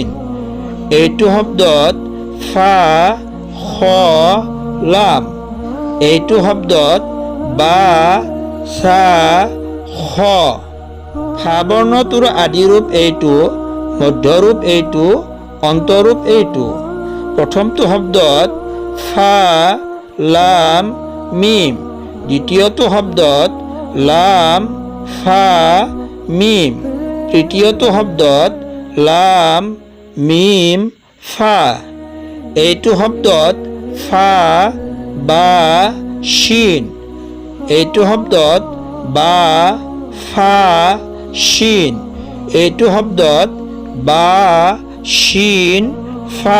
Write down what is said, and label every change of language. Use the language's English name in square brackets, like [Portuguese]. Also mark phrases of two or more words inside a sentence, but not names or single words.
[Assamese] এইটো শব্দত ফা খ লাম। এইটো শব্দত বা সা খ। ফা বৰ্ণটোৰ আদিৰূপ এইটো, মধ্যৰূপ এইটো, অন্তৰূপ এইটো। প্ৰথমটো শব্দত ফা লাম মিম। দ্বিতীয়টো শব্দত লাম ফা মিম। তৃতীয়টো শব্দত লাম মিম ফা। এইটো শব্দত ফা বা শিন। এইটো শব্দত বা ফা শিন। এইটো শব্দত বা শিন ফা।